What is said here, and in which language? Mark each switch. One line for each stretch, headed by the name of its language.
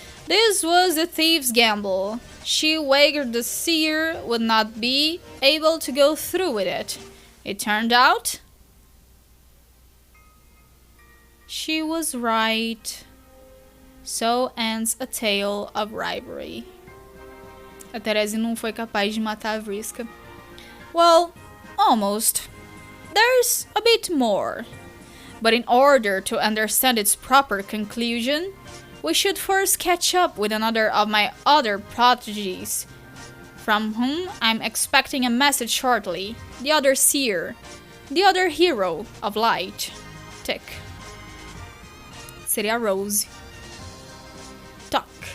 English: This was the thief's gamble. She wagered the seer would not be able to go through with it. It turned out she was right. So ends a tale of rivalry.
Portuguese: A Therese não foi capaz de matar a Vriska.
English: Well, almost. There's a bit more. But in order to understand its proper conclusion, we should first catch up with another of my other prodigies, from whom I'm expecting a message shortly. The other seer. The other hero of light. Tick. Seria Rose. Talk.